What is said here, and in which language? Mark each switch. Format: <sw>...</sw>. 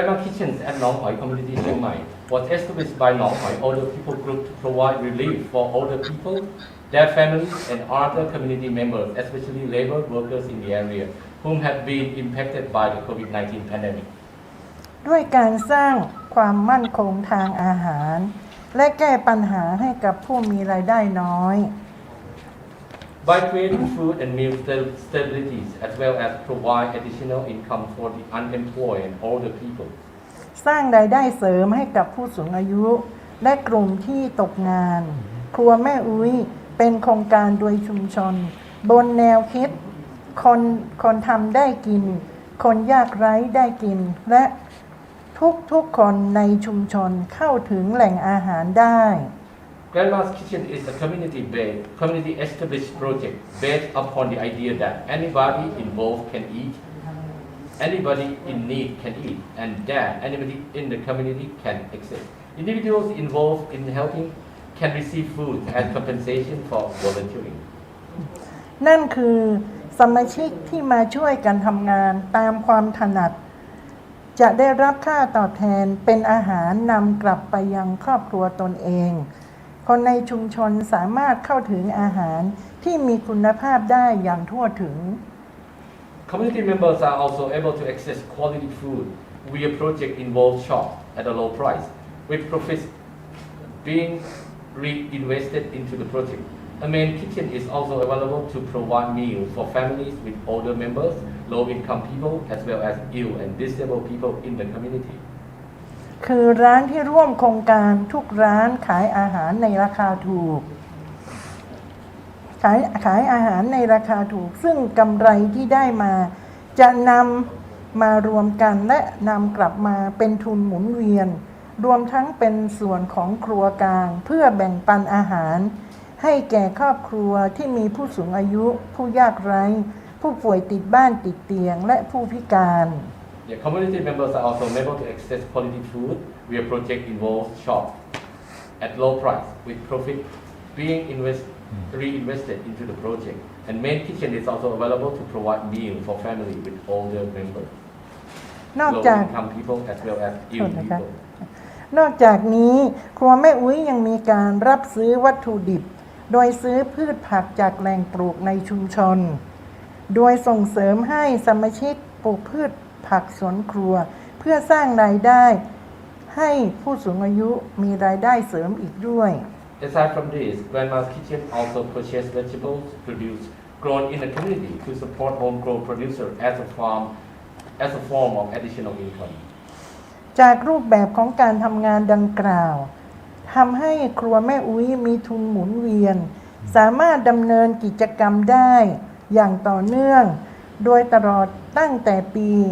<en>Grandma Kitchens at Nong Hoi Community Chiang Mai was established by Nong Hoi Older People Group to provide relief for older people, their families, and other community members, especially labor workers in the area, whom have been impacted by the COVID-19 pandemic.</en> <th>ด้วยการสร้างความมั่นคงทางอาหารและแก้ปัญหาให้กับผู้มีรายได้น้อย</th> <en>By creating food and meal stabilities as well as provide additional income for the unemployed and older people.</en> <th>สร้างรายได้เสริมให้กับผู้สูงอายุและกลุ่มที่ตกงาน ครัวแม่อุ้ยเป็นโครงการโดยชุมชน บนแนวคิดคนทำได้กิน คนยากไร้ได้กิน และทุกคนในชุมชนเข้าถึงแหล่งอาหารได้</th> <en>Grandma's Kitchen is a community established project based upon the idea that anybody involved can eat, anybody in need can eat, and that anybody in the community can exist. Individuals involved in helping can receive food as compensation for volunteering.</en> <th>นั่นคือสมาชิกที่มาช่วยกันทำงานตามความถนัดจะได้รับค่าตอบแทนเป็นอาหารนำกลับไปยังครอบครัวตนเองคนในชุมชนสามารถเข้าถึงอาหารที่มีคุณภาพได้อย่างทั่วถึง</th> <en>Community members are also able to access quality food via project involved shop at a low price, with profits being reinvested into the project. A main kitchen is also available to provide meals for families with older members, low-income people, as well as ill and disabled people in the community.</en> <th>คือร้านที่ร่วมโครงการทุกร้านขายอาหารในราคาถูกขายอาหารในราคาถูกซึ่งกำไรที่ได้มาจะนำมารวมกันและนำกลับมาเป็นทุนหมุนเวียนรวมทั้งเป็นส่วนของครัวกลางเพื่อแบ่งปันอาหารให้แก่ครอบครัวที่มีผู้สูงอายุผู้ยากไร้ผู้ป่วยติดบ้านติดเตียงและผู้พิการ</th> <en>Yeah, community members are also able to access quality food via project involved shop at low price, with profit being reinvested into the project. And main kitchen is also available to provide meals for family with older members, low-income people as well as ill people.</en> <th>นอกจากนี้ครัวแม่อุ้ยยังมีการรับซื้อวัตถุดิบโดยซื้อพืชผักจากแหล่งปลูกในชุมชนโดยส่งเสริมให้สมาชิกปลูกพืชผักสวนครัวเพื่อสร้างรายได้ให้ผู้สูงอายุมีรายได้เสริมอีกด้วย</th> <en>Aside from this, Grandma's Kitchen also purchase vegetables produced grown in the community to support homegrown producer as a form of additional income.</en> <th>จากรูปแบบของการทำงานดังกล่าวทำให้ครัวแม่อุ้ยมีทุนหมุนเวียนสามารถดำเนินกิจกรรมได้อย่างต่อเนื่องโดยตลอดตั้งแต่ปี</th>